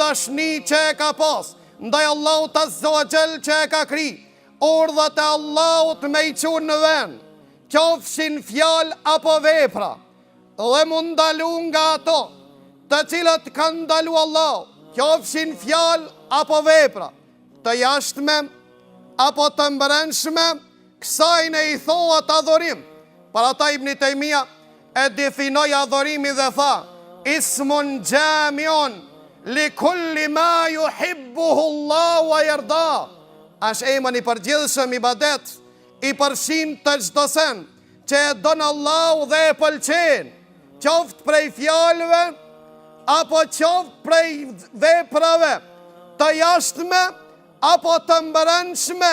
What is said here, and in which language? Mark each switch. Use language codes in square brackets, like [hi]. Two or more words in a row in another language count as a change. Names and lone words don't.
[sq] dashni që e ka pas ndaj Allahut [ar] عز وجل [sq] që e ka kri, urdhat e Allahut me i çuar në vend, qofshin fjalë apo vepra, dhe mund ndalu nga ato të cilat kanë ndalu Allahu, qofshin fjalë apo vepra, të jashtme apo të brendshme, kësajne i thohet adhurim. Para ta Ibn Taymija e definoi adhurimin dhe tha, [ar] اسم جامع لكل ما يحبه الله ويرضى. [sq] Është emër i përgjithshëm ibadet, i përfshin të çdo sen që e don Allahu dhe e pëlqen, qoftë prej fjalëve apo qoftë prej veprave të jashtme apo të brendshme.